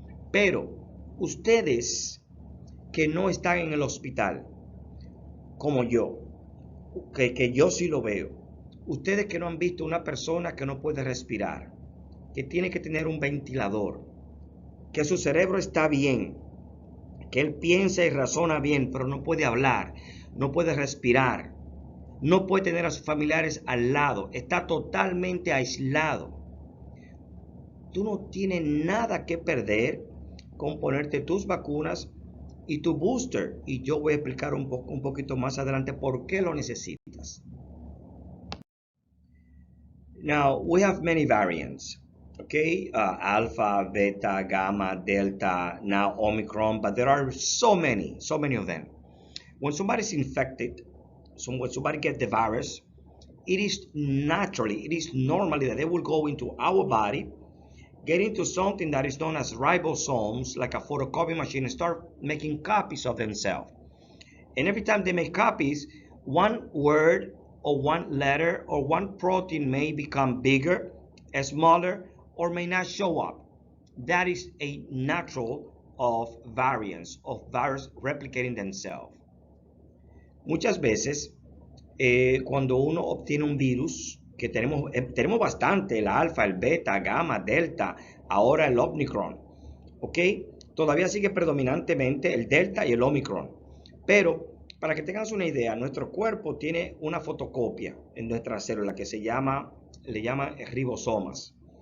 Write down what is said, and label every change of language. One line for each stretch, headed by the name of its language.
Spanish: Pero ustedes que no están en el hospital, como yo, que yo sí lo veo, ustedes que no han visto una persona que no puede respirar, que tiene que tener un ventilador, que su cerebro está bien, que él piensa y razona bien, pero no puede hablar, no puede respirar, no puede tener a sus familiares al lado, está totalmente aislado. Tú no tienes nada que perder con ponerte tus vacunas y tu booster, y yo voy a explicar un poquito más adelante por qué lo necesitas.
English: Now, we have many variants. Okay, alpha, beta, gamma, delta, now Omicron, but there are so many of them. When somebody's infected, when somebody gets the virus, it is normally that they will go into our body, get into something that is known as ribosomes, like a photocopy machine, and start making copies of themselves. And every time they make copies, one word or one letter or one protein may become bigger, smaller, or may not show up. That is a natural of variants, of virus replicating themselves.
Spanish: Muchas veces, cuando uno obtiene un virus, que tenemos bastante, el alfa, el beta, gamma, delta, ahora el Omicron, ¿ok? Todavía sigue predominantemente el delta y el Omicron. Pero, para que tengas una idea, nuestro cuerpo tiene una fotocopia en nuestra célula que le llama ribosomas.